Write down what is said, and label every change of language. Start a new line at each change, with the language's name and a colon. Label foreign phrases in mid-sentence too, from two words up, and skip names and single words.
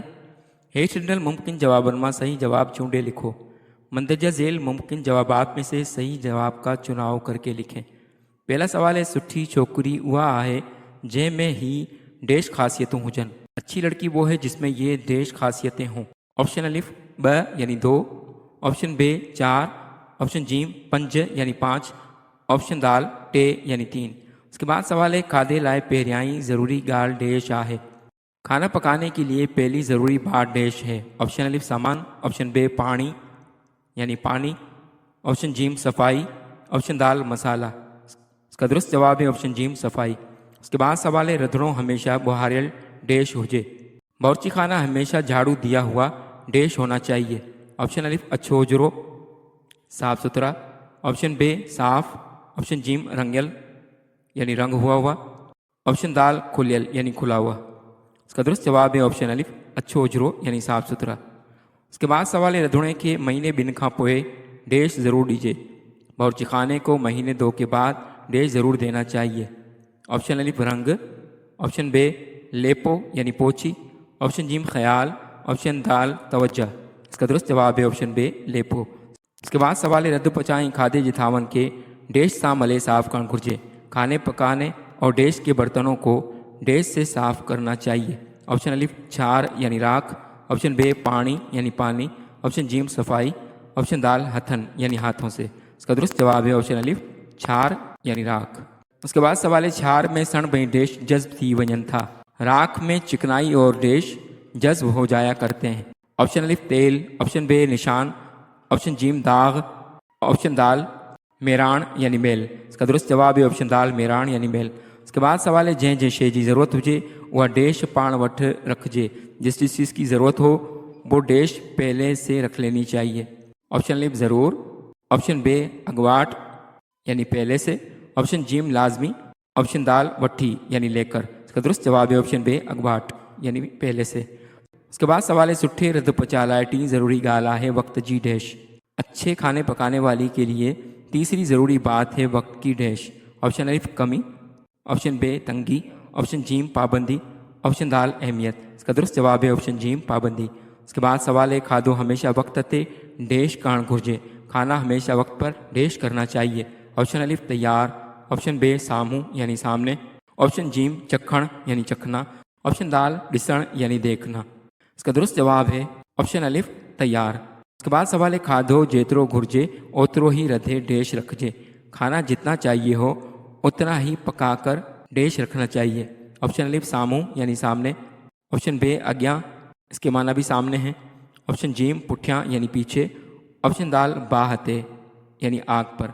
Sindhi: हेठि ॾिनल मुमकिन जवाबनि मां सही जवाब चूंडे लिखो।
Urdu: مندرجہ ذیل ممکن جوابات میں سے صحیح جواب کا چناؤ کر کے لکھیں. پہلا سوال ہے,
Sindhi: सुठी छोकरी उहा आहे जंहिंमें ही डैश ख़ासियतूं हुजनि।
Urdu: اچھی لڑکی وہ ہے جس میں یہ ڈیش خاصیتیں ہوں۔ آپشن الف 2 یعنی 2، آپشن بے 4، آپشن جیم 5 یعنی 5، آپشن دال 2 یعنی 3. اس کے بعد سوال ہے,
Sindhi: खाधे लाइ पहिरियां ई ज़रूरी ॻाल्हि डैश आहे।
Urdu: کھانا پکانے کے لیے پہلی ضروری بات ڈیش ہے. آپشن الف سامان، آپشن بے پانی یعنی پانی، آپشن جیم صفائی، آپشن دال مسالہ. اس کا درست جواب ہے آپشن جیم صفائی۔ اس کے بعد سوال ہے,
Sindhi: रंधिणो हमेशा बुहारियल डैश हुजे।
Urdu: باورچی خانہ ہمیشہ جھاڑو دیا ہوا ڈیش ہونا چاہیے. آپشن الف
Sindhi: अच्छो हुजरो
Urdu: صاف ستھرا، آپشن بے صاف، آپشن جیم رنگیل یعنی رنگا ہوا، آپشن دال کھلیل یعنی کھلا ہوا. اس کا درست جواب ہے آپشن الف
Sindhi: अच्छो हुजरो
Urdu: یعنی صاف ستھرا. اس کے بعد سوال ہے,
Sindhi: रंधिणे के महीने ॿिनि खां पोइ डैश ज़रूर दीजिए।
Urdu: باورچی خانے کو مہینے 2 کے بعد ڈیش ضرور دینا چاہیے. آپشن الف رنگ، آپشن بے لیپو یعنی پوچھی، آپشن جیم خیال، آپشن دال توجہ. اس کا درست جواب ہے آپشن بے لیپو. اس کے بعد سوال ہے,
Sindhi: रध पचाई खाधे जे थावन के डैश सां मले साफ़ करणु घुरिजे।
Urdu: کھانے پکانے اور ڈیش کے برتنوں کو ڈیش سے صاف کرنا چاہیے. آپشن الف چھار یعنی راکھ، آپشن بے پانی یعنی پانی، آپشن جیم صفائی، آپشن دال ہتھن یعنی ہاتھوں سے. اس کا درست جواب ہے آپشن الف چھار یعنی راکھ. اس کے بعد سوال ہے,
Sindhi: छार में सण भई डैश जज्ब थी वञनि था।
Urdu: راکھ میں چکنائی اور ڈیش جذب ہو جایا کرتے ہیں. آپشن الف تیل، آپشن بے نشان، آپشن جیم داغ، آپشن دال میراݨ یعنی میل. اس کا درست جواب ہے آپشن دال میراݨ یعنی میل. اس کے بعد سوال ہے,
Sindhi: जंहिं शइ जी ज़रूरत हुजे उहा डैश पाण वटि रखिजे।
Urdu: جس چیز کی ضرورت ہو وہ ڈیش پہلے سے رکھ لینی چاہیے. آپشن الف ضرور، آپشن بے اگواٹ یعنی پہلے سے، آپشن جیم لازمی، آپشن دال وٹھی یعنی لے کر. اس کا درست جواب ہے آپشن بے اگواٹ یعنی پہلے سے. اس کے بعد سوال ہے,
Sindhi: सुठे रध पचा लाइ टी ज़रूरी ॻाल्हि आहे वक्त जी डैश।
Urdu: اچھے کھانے پکانے والی کے لیے تیسری ضروری بات ہے وقت کی ڈیش. آپشن الف کمی، آپشن بے تنگی، آپشن جیم پابندی، آپشن دال اہمیت. اس کا درست جواب ہے آپشن جیم پابندی. اس کے بعد سوال ہے,
Sindhi: खाधो हमेशा वक्त ते डैश करणु घुरिजे।
Urdu: کھانا ہمیشہ وقت پر ڈیش کرنا چاہیے۔ آپشن الف تیار، آپشن بے سامهوں یعنی سامنے، آپشن جیم چکھݨ یعنی چکھنا، آپشن دال ڏسݨ یعنی دیکھنا. اس کا درست جواب ہے آپشن الف تیار. اس کے بعد سوال ہے,
Sindhi: खाधो जेतिरो घुरिजे ओतिरो ही रधे डैश रखिजे।
Urdu: کھانا جتنا چاہیے ہو اتنا ہی پکا کر ڈیش رکھنا چاہیے. آپشن الف سامهوں یعنی سامنے، آپشن بے اڳیاں، اس کے معنی بھی سامنے ہیں، آپشن جیم پٺیاں یعنی پیچھے، آپشن دال باھہ تے یعنی آگ پر.